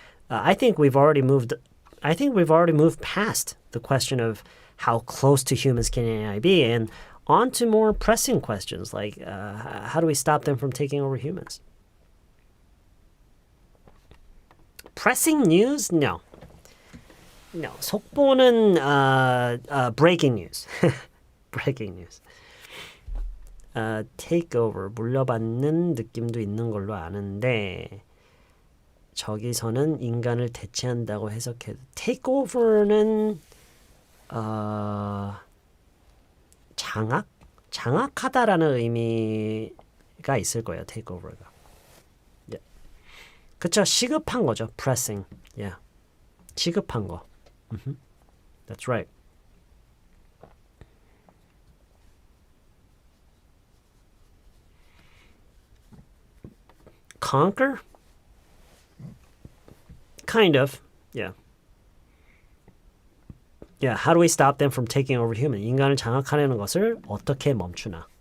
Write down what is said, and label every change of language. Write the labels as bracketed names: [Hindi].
[English] I think we've already moved past the question of how close to humans can AI be and on to more pressing questions like how do we stop them from taking over humans? Pressing news? No. 속보는 breaking news. breaking news. [Korean] takeover, 물려받는 느낌도 있는 걸로 아는데 저기서는 인간을 대체한다고 해석해도 takeover는 장악하다라는 의미가 있을 거예요. takeover가. Yeah. 그쵸? 시급한 거죠. pressing. Yeah. 시급한 거. [English] That's right. Conquer? Kind of. Yeah. Yeah, how do we stop them from taking over human? [Korean] 인간을 장악하려는 것을 어떻게 멈추나?